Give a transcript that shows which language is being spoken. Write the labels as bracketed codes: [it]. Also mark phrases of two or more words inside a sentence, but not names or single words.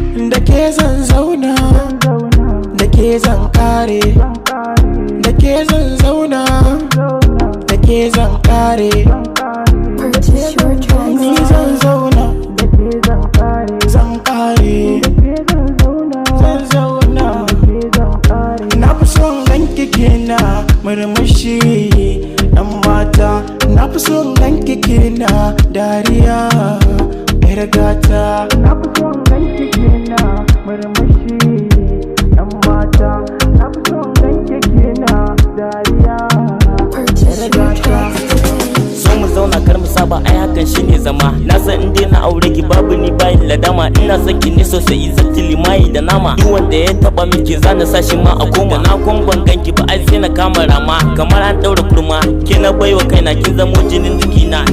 [ha] Da ke zan zauna, da ke zan kare, da ke zan zauna, da ke zan kare. [en] Purchase your tracks Ni today. [ha] zan zauna, zan kare, zan zauna. Na fi son ganki kina murmushi, ɗan mata. Na fi son ganki kina dariya, ƴar gata. Na fi son ganki kina murmushi, ɗan mata. Na fi son ganki kina dariya, Purchase ƴar your gata. [en] tracks today. [ha] Zo mu zauna kar mu saba, ai hakan shine zama. Na san in dai na aure ki babu ni bayin ladama. Ina son ki ne sosai, exactly mai da nama. Duk wanda ya taɓa miki za na sa shi ma a koma. Na kwan ban ganki ba ai sai na kama rama. Kamar an ɗaura kurma, ke na baiwa kaina, kin zamo jinin jikina.